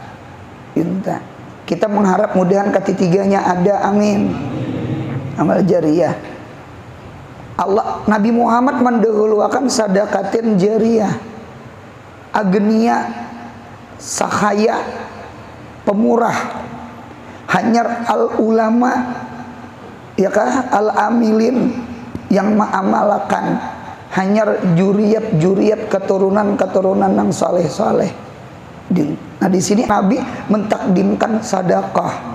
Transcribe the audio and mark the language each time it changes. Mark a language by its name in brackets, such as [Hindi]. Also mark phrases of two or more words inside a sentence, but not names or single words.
[Banjar] Kita mengharap mudahan ketiganya ada, amin. Amal jariyah. Nabi Muhammad mendahulukan [Arabic] sadaqatin jariyah. [Banjar] Agnia, sahaya, pemurah, hanyar [Arabic] al ulama, [Banjar] ya kah, [Arabic] al amilin [Banjar] yang mengamalkan, hanyar juriyat keturunan yang saleh. Nah di sini Nabi mentakdimkan sedekah.